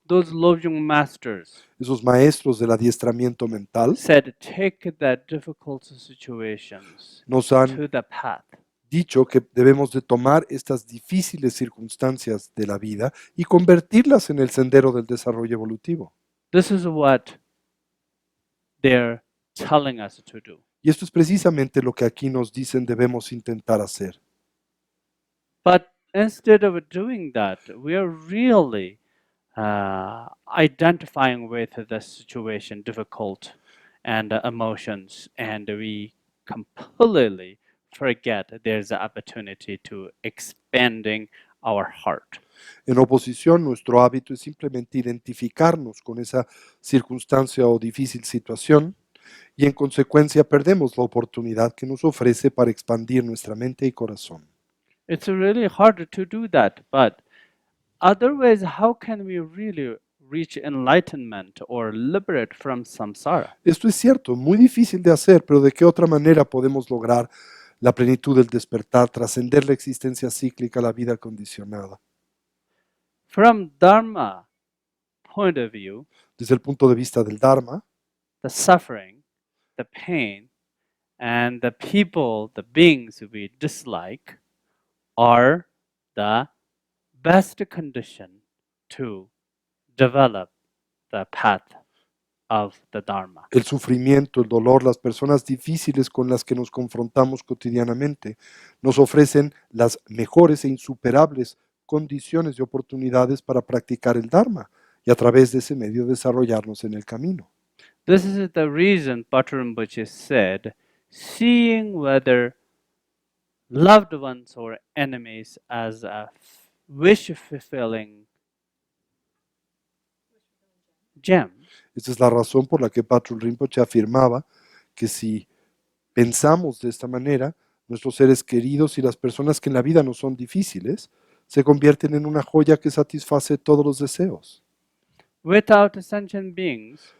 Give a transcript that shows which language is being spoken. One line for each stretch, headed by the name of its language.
English: those Lojong masters
Spanish: esos maestros del adiestramiento mental
English: said, take the difficult situations
Spanish: nos han
English: to the path.
Spanish: dicho que debemos de tomar estas difíciles circunstancias de la vida y convertirlas en el sendero del desarrollo evolutivo.
English: This is what they're telling us to do.
Spanish: Y esto es precisamente lo que aquí nos dicen debemos intentar hacer.
English: But instead of doing that, we are really identifying with the situation, difficult and emotions, and we completely forget there's an opportunity to expanding our heart.
Spanish: En oposición, nuestro hábito es simplemente identificarnos con esa circunstancia o difícil situación y en consecuencia perdemos la oportunidad que nos ofrece para expandir nuestra mente y corazón.
English: It's really hard to do that, but otherwise, how can we really reach enlightenment or liberate from samsara?
Spanish: Esto es cierto, muy difícil de hacer, pero ¿de qué otra manera podemos lograr la plenitud del despertar, trascender la existencia cíclica, la vida condicionada?
English: From Dharma point of view,
Spanish: Desde el punto de vista del Dharma,
English: the suffering, the pain, and the people, the beings we dislike are the best condition to develop the path of the Dharma.
Spanish: el sufrimiento, el dolor, las personas difíciles con las que nos confrontamos cotidianamente, nos ofrecen las mejores e insuperables condiciones y oportunidades para practicar el Dharma y a través de ese medio desarrollarnos en el camino.
English: This is the reason Patrul Rinpoche said, seeing whether loved ones or enemies as a wish fulfilling gem
Spanish: Esta es la razón por la que Patrul Rinpoche afirmaba que si pensamos de esta manera, nuestros seres queridos y las personas que en la vida no son difíciles se convierten en una joya que satisface todos los deseos.
English: without sentient beings,